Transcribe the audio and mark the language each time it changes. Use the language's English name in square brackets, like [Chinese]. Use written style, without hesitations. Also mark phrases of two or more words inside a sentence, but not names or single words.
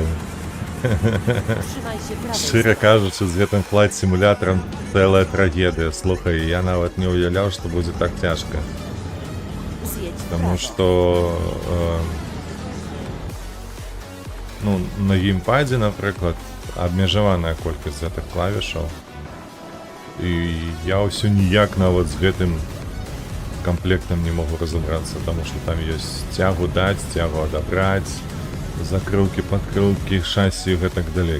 [Polish] Trzymaj się prawej [Belarusian] Шчыра кажучы, з гэтым Flight Simulatorом цэлая трагедыя. Слухай, я нават не уяўляў, што будзе так цяжка. [Polish] Zjedź w [Belarusian] Таму [Polish] prawo. [Belarusian] што ну, на геймпадзе, напрыклад, абмежаваная колькасць гэтых клавішаў. І я ўсё ніяк нават з гэтым камплектам не могу разабрацца, таму што там ёсць цягу даць, цягу адабраць, закрылкі, падкрылкі, шасі і гэтак далей.